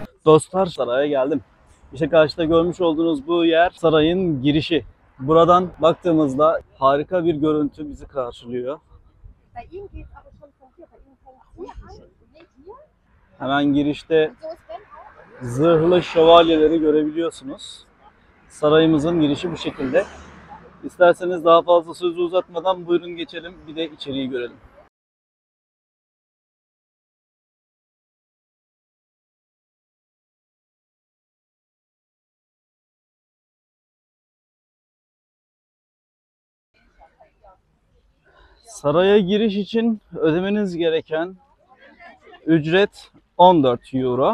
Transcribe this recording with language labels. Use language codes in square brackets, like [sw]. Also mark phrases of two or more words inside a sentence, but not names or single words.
[tr] Dostlar, saraya geldim. İşte karşıda görmüş olduğunuz bu yer sarayın girişi. Buradan baktığımızda harika bir görüntü bizi karşılıyor. [de] Bei ihm geht es aber schon von hier. Bei ihm fängt es hier an und geht hier. [tr] Hemen girişte [de] So ist Ben auch. [tr] zırhlı şövalyeleri görebiliyorsunuz. Sarayımızın girişi bu şekilde. İsterseniz daha fazla sözü uzatmadan buyurun geçelim, bir de içeriği görelim. Saraya giriş için ödemeniz gereken ücret 14 euro.